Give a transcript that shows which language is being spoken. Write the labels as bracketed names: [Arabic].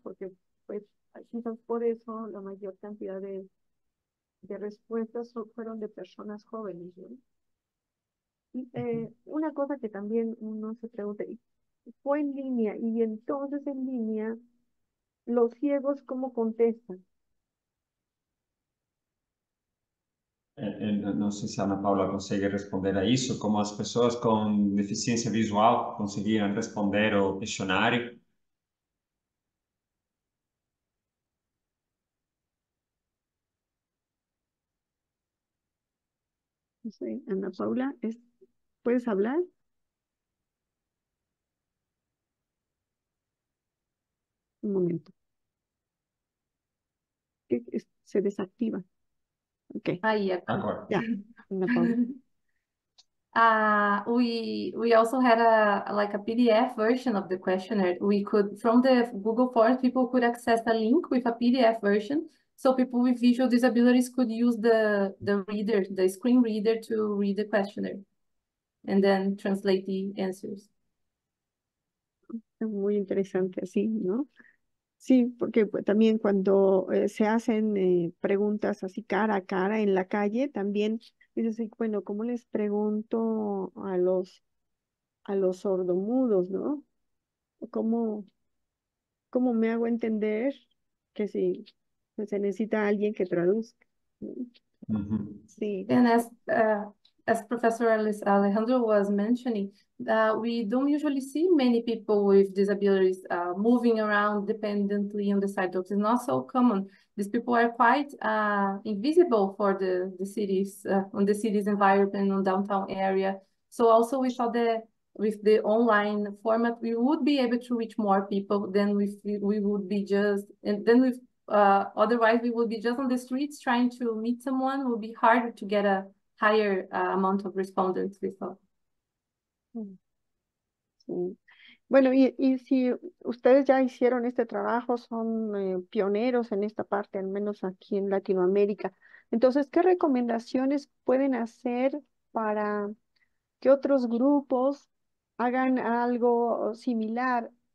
[Spanish] Porque, pues, quizás por eso la mayor cantidad de respuestas fueron de personas jóvenes, ¿no? Y una cosa que también uno se pregunta, ¿y fue en línea? Y entonces en línea, los ciegos, ¿cómo contestan? [Portuguese] Não sei se a Ana Paula consegue responder a isso, como as pessoas com deficiência visual conseguiram responder o questionário. [Spanish] No sé, Ana Paula, ¿puedes hablar? Un momento. Se desactiva. Ok, [English] Yeah. [Portuguese] Agora. [Spanish] ya, Ana Paula. [English] We also had a PDF version of the questionnaire. We could, from the Google Forms, people could access a link with a PDF version, so people with visual disabilities could use the screen reader to read the questionnaire and then translate the answers. [Spanish] Es muy interesante así, ¿no? Sí, porque pues, también cuando se hacen preguntas así cara a cara en la calle, también dices, sí, bueno, ¿cómo les pregunto a los sordomudos, ¿no? ¿Cómo, cómo me hago entender que sí, que se necesita alguien que traduzca, ¿no? Sí, [English] And as Professor Alejandro was mentioning, we don't usually see many people with disabilities moving around dependently on the sidewalks. It's not so common. These people are quite invisible for the cities, on the city's environment, on downtown area. So also we thought that with the online format, we would be able to reach more people than we would be just, and then with otherwise, we would be just on the streets trying to meet someone. It would be harder to get a higher amount of respondents, we thought. [Spanish] sí. Bueno, y si ustedes ya hicieron este trabajo, son pioneros en esta parte, al menos aquí en Latinoamérica. Entonces, ¿qué recomendaciones pueden hacer para que otros grupos hagan algo similar?